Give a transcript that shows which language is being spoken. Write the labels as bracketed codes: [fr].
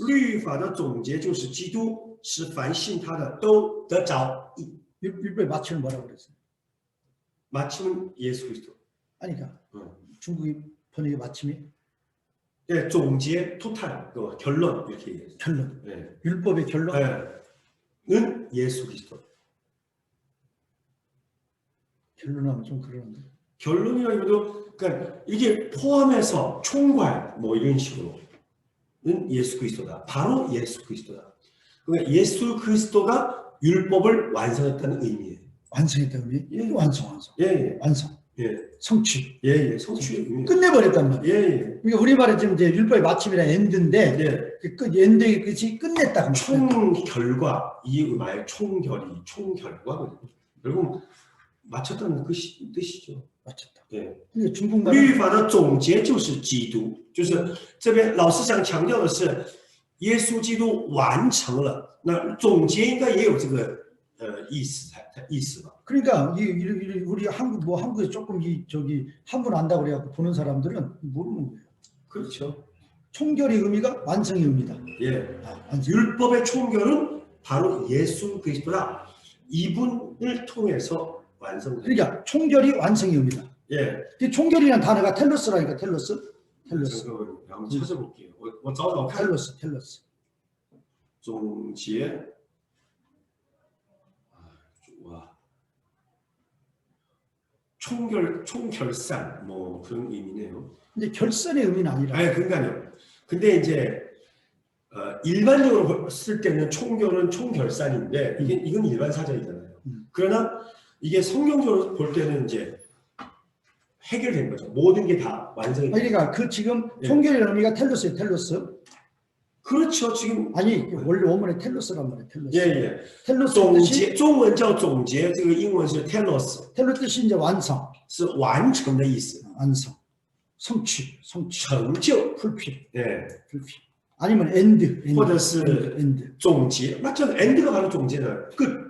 [zh] 律法的总结就是基督，使凡信他的都得着义。 [ko] 율법의 마침을 뭐라고 그랬어요? 마침은 예수 그리스도. 아니 그러니까 응. 중국이 번역의 마침이 네, 总结 토탈 그 결론 이렇게 얘기해요. 결론. 네. 율법의 결론. 는 예수 그리스도. 결론하면 좀 그러는데. 결론이라기보다 그러니까 이게 포함해서 총괄 뭐 이런 식으로는 예수 그리스도다. 바로 예수 그리스도다. 그러니까 예수 그리스도가 율법을 완성했다는 의미예요. 완성했다는 의미? 예. 완성. 예, 완성. 예, 성취. 예, 성취의 의미. 끝내버렸단 말이에요. 예, 예. 그러니까 우리말에 지금 이제 율법의 마침이라 엔드인데 예. 그 끝, 엔드의 끝이 끝냈다. 총결과 이 말의 총결이 총결과거든요. 결국 마쳤다는 뜻이죠. 맞췄다. 예. 그러니까 중국말은 [zh] 律法的总结就是基督，就是这边老师想强调的是，耶稣基督完成了。那总结应该也有这个意思吧？ [ko] 그러니까 우리 한국에 조금 저기 한분 안다고 그래갖고 보는 사람들은 모르는 거예요. 그렇죠. 총결의 의미가 완성의 의미다. 예. 완성. 율법의 총결은 바로 예수 그리스도다. 이분을 통해서 완성됩니다. 그러니까 총결이 완성의 의미다. 예. 그 총결이라는 단어가 텔로스라니까 텔로스. 잠깐만요. 한번 찾아볼게요. [zh] 我找找看。 [ko] 텔로스. [zh] 总结。 [ko] 와. 총결산 뭐 그런 의미네요. 근데 결산의 의미는 아니라. 아니 그러니까요. 근데 이제 일반적으로 쓸 때는 총결은 총결산인데 이건 일반 사전이잖아요. 그러나 이게 성경적으로 볼 때는 이제 해결된 거죠. 모든 게 다 완성이. 그러니까 그 지금 예. 총결의 의미가 텔로스예요. 텔로스. 그렇죠. 지금 아니 원래 원문에 텔로스란 말이에요. 텔로스. 예. 텔로스 뜻이 [zh] 中文叫总结，这个英文是 telos， [ko] 텔로 뜻이 이제 완성, [zh] 是完成的意思， [ko] 완성, 성취, [zh] 成就。 [ko] 풀필, [zh] 哎， [ko] 풀필. 아니면 end, [zh] 或者是 [en] end. [zh] 总结，那这个 end가 [ko] 바로 [zh] 总结的 끝。